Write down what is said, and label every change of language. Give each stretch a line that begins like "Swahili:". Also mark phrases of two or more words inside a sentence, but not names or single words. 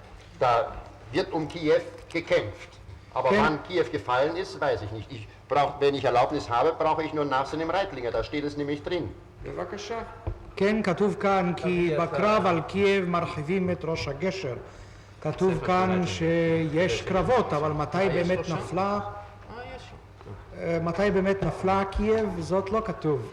German: Da wird um Kiew gekämpft. Aber wann Kiew gefallen ist, weiß ich nicht. Wenn ich Erlaubnis habe, brauche ich nur nachsehen im Reitlinger, da steht es nämlich drin.
Hebrew: בבקשה. כן, כתוב כאן כי בקרב על קייב מרחיבים את ראש הגשר. כתוב כאן שיש קרבות, אבל מתי באמת נפלה קייב, זאת לא כתוב.